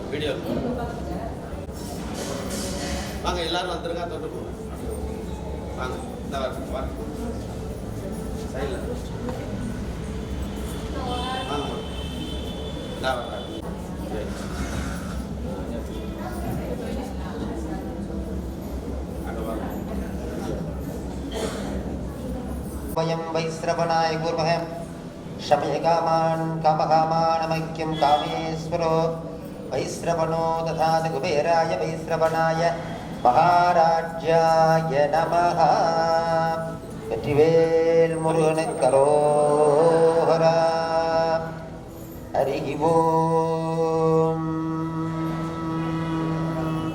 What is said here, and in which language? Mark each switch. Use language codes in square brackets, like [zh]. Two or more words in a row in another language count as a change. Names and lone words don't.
[ta] வீடியோ வாங்க, எல்லாரும் வந்துருங்க. தொட்டு போங்க. வாங்க, இந்த வாங்க வாங்க சைடில் வாங்க. இந்த வாங்க. [sa] वयं वैश्रवणाय कुर्मः शमयकामान् कामकामानमैक्यं कामेश्वरो वैश्रवणो दधाति कुबेराय वैश्रवणाय महाराज्याय नमः. [ta] வெற்றிவேல் முருகனுக்கு அரோகரா. [sa] हरि ओम्.